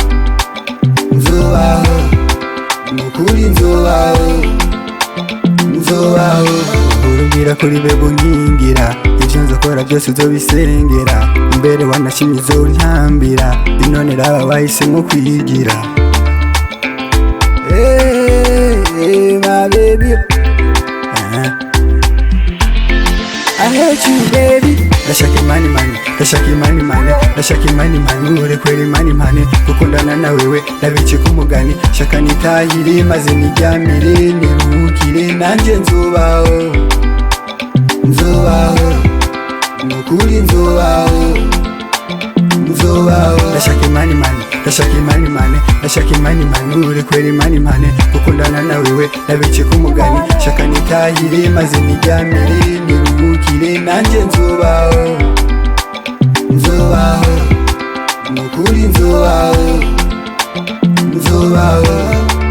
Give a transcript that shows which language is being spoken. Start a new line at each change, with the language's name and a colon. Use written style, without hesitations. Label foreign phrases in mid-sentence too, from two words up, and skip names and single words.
Rundi: nukuri nzobaho urumbwira kuri bebo nkingira ivyo nzakora byose uzobisengera imbere wanashimye uzontambira none raba bahisemo kwigira
English: my baby I hate you baby
Rundi: ndashaka imani urekwera imani gukundana na wewe nabice kumugani shaka nitahire maze niryamire niruhukire nanje nzobaho nukuri nzobaho ndashaka imani urekwera imani gukundana na wewe nabice kumugani shaka nitahire maze niryamire niruhukire nanje nzobaho nukuri nzobaho